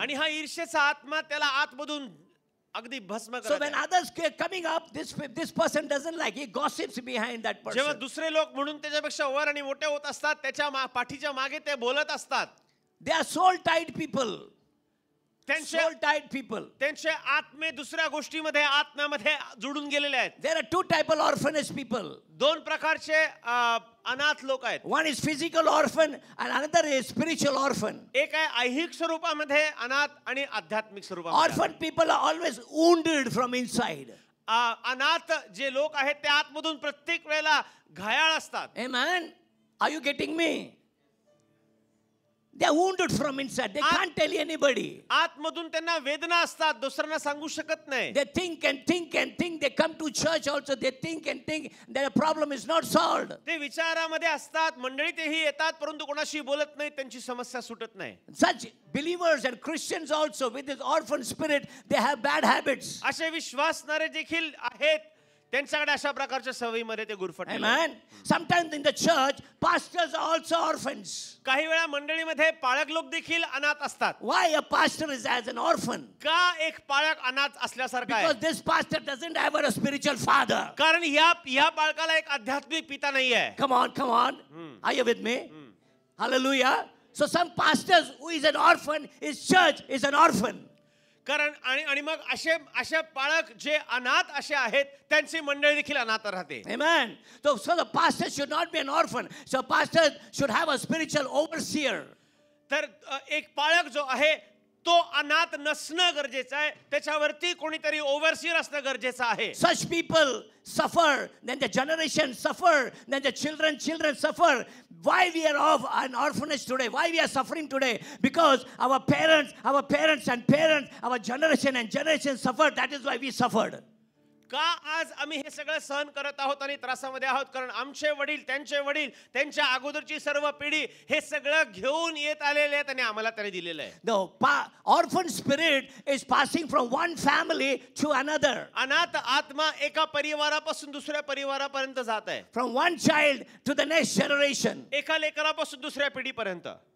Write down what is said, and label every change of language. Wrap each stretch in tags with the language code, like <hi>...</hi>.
<mr>आणि हा ईर्ष्येचा आत्मा त्याला आतमधून अगदी भस्म</mr> <en>So when</en> <mr>करतो.</mr> <en>others coming up, this person doesn't like. He gossips behind that</en> <mr>जेव्हा</mr> <en>person.</en> <mr>दुसरे लोक म्हणून त्याच्यापेक्षा वर आणि मोठे होत असतात, त्याच्या पाठीच्या मागे ते बोलत असतात.</mr> <en>They are soul-tied people.</en> <mr>त्यांचे</mr> <en>Soul-tied people.</en> <mr>त्यांचे आत्मे दुसऱ्या गोष्टीमध्ये आत्म्यामध्ये जुडून गेलेले आहेत.</mr> <en>There are two types of orphanage people.</en> <mr>दोन प्रकारचे अनाथ लोक आहेत.</mr> <en>One is physical orphan and another is spiritual orphan.</en> <mr>एक आहे ऐहिक स्वरूपामध्ये अनाथ आणि आध्यात्मिक स्वरूपामध्ये.</mr> <en>Orphan people are always wounded from inside.</en> <mr>अनाथ जे लोक आहेत ते आतमधून प्रत्येक वेळेला घायाळ असतात.</mr> <en>Amen. Are you getting me? They are wounded from inside. They can't tell anybody.</en> <mr>आतमधून त्यांना वेदना असतात, दुसऱ्यांना सांगू शकत नाही.</mr> <en>They think and think and think. They come to church also. They think and think. Their problem is not solved.</en> <mr>ते विचारामध्ये असतात, मंडळीतही येतात, परंतु कोणाशी बोलत नाही, त्यांची समस्या सुटत नाही.</mr> <en>Such believers and Christians also with this orphan spirit, they have bad habits.</en> <mr>असे विश्वासणारे देखील आहेत, त्यांच्याकडे अशा प्रकारच्या सवयीमध्ये ते गुरफटलेले आहेत.</mr> <en>Amen. Sometimes in the church, pastors are also orphans.</en> <mr>काही वेळा मंडळीमध्ये पाळक लोक देखील अनाथ असतात.</mr> <en>Why a pastor is as an orphan?</en> <mr>का एक पाळक अनाथ असल्यासारखा आहे?</mr> <en>Because this pastor doesn't have a spiritual father.</en> <mr>कारण या बाळकाला एक आध्यात्मिक पिता नाही आहे.</mr> <en>Come on. Are you with me? Hallelujah. So some pastors who is an orphan, his church is an orphan.</en> <mr>कारण आणि मग असे पाळक जे अनाथ असे आहेत, त्यांची मंडळी देखील अनाथ राहते.</mr> <en>Amen. So the pastor should not be an orphan. So pastor should have a spiritual overseer.</en> <mr>तर एक पाळक जो आहे तो अनाथ नसणं गरजेचं आहे, त्याच्यावरती कोणीतरी ओव्हरसीअर असणं गरजेचं आहे.</mr> <en>Such people suffer, then the generation suffer, then the children suffer. Why we are of an orphanage today? Why we are suffering today? Because our parents, our generation and generation suffered. That is why we suffered.</en> <mr>का आज आम्ही हे सगळं सहन करत आहोत आणि त्रासामध्ये आहोत? कारण आमचे वडील, त्यांच्या अगोदरची सर्व पिढी हे सगळं घेऊन येत आलेले आहेत आणि आम्हाला त्याने दिलेलं आहे.</mr> <en>The orphan spirit is passing from one family to another.</en> <mr>अनाथ आत्मा एका परिवारापासून दुसऱ्या परिवारापर्यंत जात आहे.</mr> <en>From one child to the next generation.</en> <mr>एका लेकरापासून दुसऱ्या पिढीपर्यंत.</mr>